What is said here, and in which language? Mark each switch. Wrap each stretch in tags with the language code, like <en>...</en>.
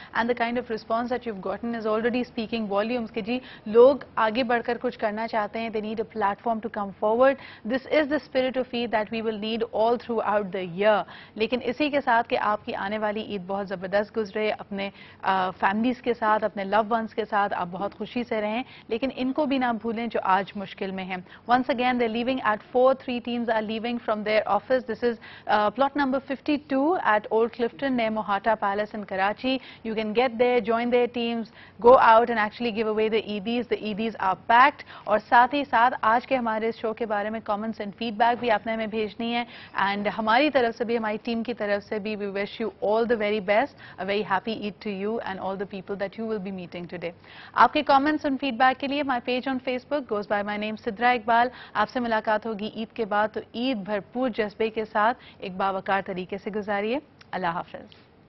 <en>and the kind of response that you have gotten is already speaking volumes</en> <hi>कि जी लोग आगे बढ़कर कुछ करना चाहते हैं.</hi> <en>They need a platform to come forward. This is the spirit of Eid that we will need all throughout the year.</en> <hi>लेकिन इसी के साथ कि आपकी आने वाली ईद बहुत जबरदस्त गुजरे, अपने फैमिलीज के साथ, अपने लव वंस के साथ आप बहुत खुशी से रहें, लेकिन इनको भी ना भूलें जो आज मुश्किल में हैं.</hi> <en>Once again they leaving at 4. 3 teams are leaving from their office. This is plot number 52 at Old Clifton near Mohata Palace in Karachi. You can get there, join their teams, go out and actually give away the EDs. The EDs are packed.</en> <hi>और साथ ही साथ आज के हमारे इस show के बारे में कमेंट्स एंड फीडबैक भी आपने हमें भेजनी है. एंड हमारी तरफ से भी, हमारी टीम की तरफ से भी,</hi> <en>we wish you all the very best. A very happy Eid to you and all the people that you will be meeting today.</en> <hi>आपके कमेंट्स और फीडबैक के लिए</hi> <en>my page on Facebook goes by my name Sidra Iqbal.</en> <hi>आपसे मुलाकात होगी ईद के बाद, तो ईद भरपूर जज्बे के साथ एक बावकार तरीके से गुजारिए. अल्लाह हाफिज.</hi>